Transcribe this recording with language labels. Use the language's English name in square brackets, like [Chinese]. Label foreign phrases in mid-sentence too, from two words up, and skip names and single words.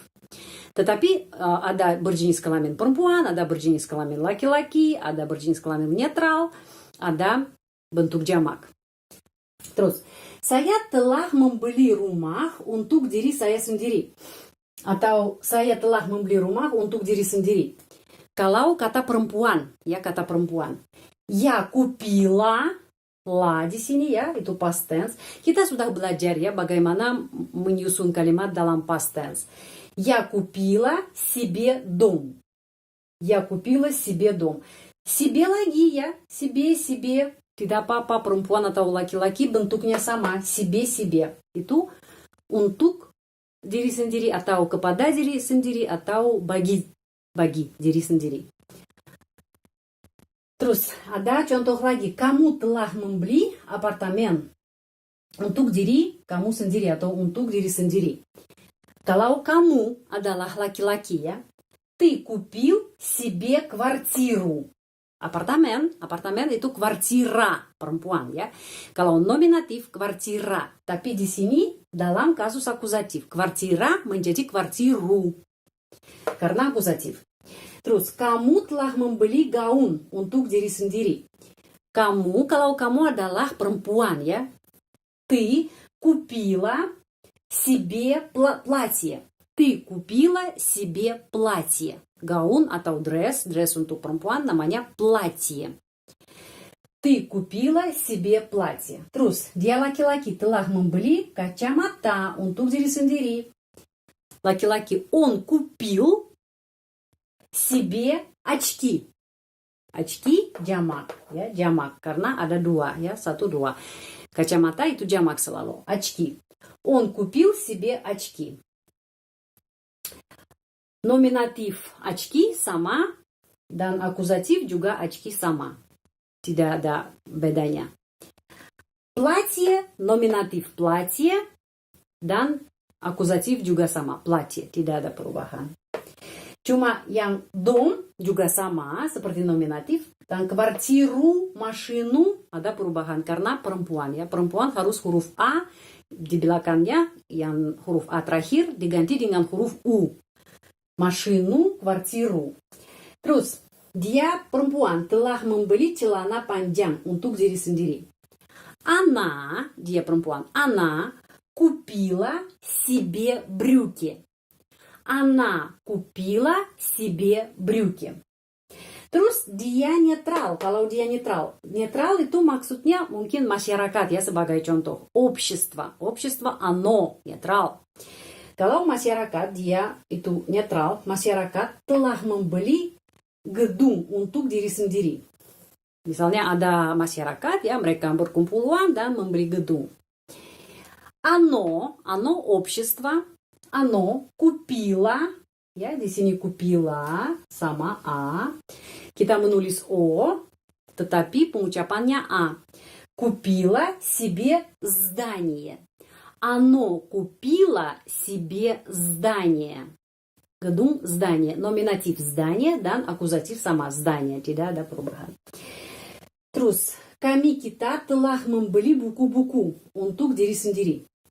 [Indonesian] Tetapi ada berjenis kelamin perempuan, ada berjenis kelamin laki-laki, ada berjenis kelamin netral, ada bentuk jamak. Terus, saya telah membeli rumah untuk diri saya sendiri. Atau saya telah membeli rumah untuk diri sendiri. Kalau kata perempuan, ya, kata perempuan. [Russian] Я купила, [Indonesian] lah di sini ya, itu [English] past tense. [Indonesian] Kita sudah belajar ya bagaimana menyusun kalimat dalam [English] past tense. [Russian] Я купила себе дом. Я купила себе дом. [Indonesian] Себе lagi ya, себе. Tidak apa-apa perempuan atau laki-laki bentuknya sama. Себе. Itu untuk diri sendiri atau kepada diri sendiri atau bagi diri sendiri. Terus ada contoh lagi. Kamu telah membeli apartemen untuk diri kamu sendiri atau untuk diri sendiri. Kalau kamu adalah laki-laki ya, [Russian] ты купил себе квартиру. [Indonesian] Apartemen itu kwartira, perempuan ya. Kalau nominatif kwartira, tapi di sini dalam kasus akusatif, kwartira menjadi kwartiru karena akusatif. Terus, kamu telah membeli gaun untuk diri sendiri. Kamu, kalau kamu adalah perempuan ya, [Russian] ты купила себе платье. Ты купила себе платье. [Indonesian] Gaun atau dress untuk perempuan namanya платье. [Russian] Ты купила себе платье. [Indonesian] Terus, dia laki-laki telah membeli kacamata untuk diri sendiri. Laki-laki, [Russian] он купил себе очки. [Indonesian] Очки jamak, ya, jamak karena ada dua, ya, satu dua. Kacamata itu jamak selalu. [Russian] Очки. Он купил себе очки. [Indonesian] Nominatif очки sama dan akusatif juga очки sama. Tidak ada bedanya. Платье, nominatif платье dan akusatif juga sama. Платье, tidak ada perubahan. Cuma yang dom juga sama seperti nominatif dan kwartiru, машину ada perubahan karena perempuan ya. Perempuan harus huruf A di belakangnya yang huruf A terakhir diganti dengan huruf U. [Russian] Машину, квартиру. [Indonesian] Terus, dia perempuan telah membeli celana panjang untuk diri sendiri. Она, dia perempuan, [Russian] она купила себе брюки. Она купила себе брюки. [Indonesian] Terus, dia netral. Kalau dia netral. Netral itu maksudnya mungkin masyarakat ya sebagai contoh. [Russian] Общество. Общество, оно, [Indonesian] netral. Kalau masyarakat dia itu netral, masyarakat telah membeli gedung untuk diri sendiri. Misalnya ada masyarakat ya, mereka berkumpulan dan membeli gedung. [Russian] Оно общество, оно купила, [Indonesian] ya di sini купила sama A. Kita menulis O, tetapi pengucapannya A. [Russian] Купила себе здание. Оно купило себе здание. [Indonesian] Gedung, здание. Nominatif здание dan akusatif sama здание. Tidak ada perubahan. Terus, kita telah membeli buku-buku untuk diri sendiri.